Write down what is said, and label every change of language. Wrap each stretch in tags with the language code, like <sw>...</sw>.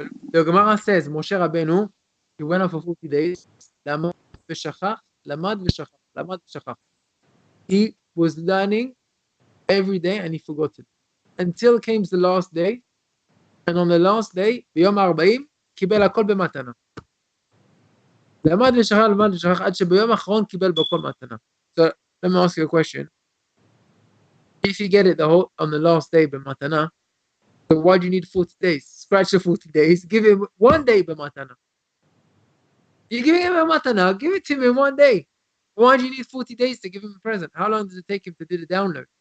<en>The Gemara says Moshe Rabbeinu, he went on for 40 days.</en> <he>Lamad v'shachach.</he> <en>He was learning every day and he forgot it. Until came the last day. And on the last day,</en> <he>ביום ה-40, קיבל הכל במתנה. למד ושכח, עד שביום האחרון קיבל בכל מתנה.</he> <en>So, let me ask you a question. If you get it on the last day b'matana, so why do you need 40 days? Scratch the 40 days, give him 1 day b'matana. You're giving him a matana, give it to him in 1 day. Why do you need 40 days to give him a present? How long does it take him to do the download?</en>